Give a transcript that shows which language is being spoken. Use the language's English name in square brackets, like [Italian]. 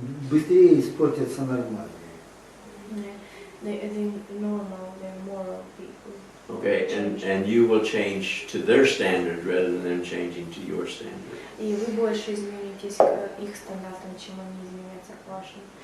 [Russian] Быстрее испортятся нормальные. [English] The normal, the moral people. Okay, and you will change to their standard rather than them changing to your standard. [Russian] И вы больше изменитесь к их стандартам, чем они изменятся к вашим.